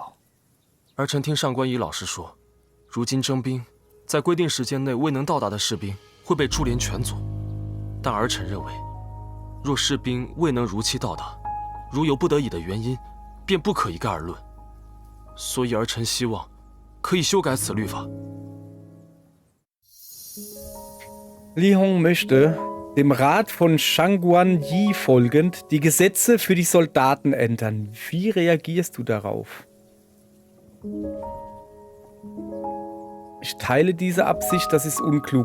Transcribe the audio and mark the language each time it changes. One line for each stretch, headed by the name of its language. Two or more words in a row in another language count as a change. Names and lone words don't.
Chinese: 儿臣听上官仪老师说，如今征兵，在规定时间内未能到达的士兵会被株连全族。但儿臣认为，若士兵未能如期到达，如有不得已的原因，便不可一概而论。所以儿臣希望可以修改此律法。
German: Li Hong möchte dem Rat von Shangguan Yi folgend die Gesetze für die Soldaten ändern. Wie reagierst du darauf? Ich teile diese Absicht, das ist unklug.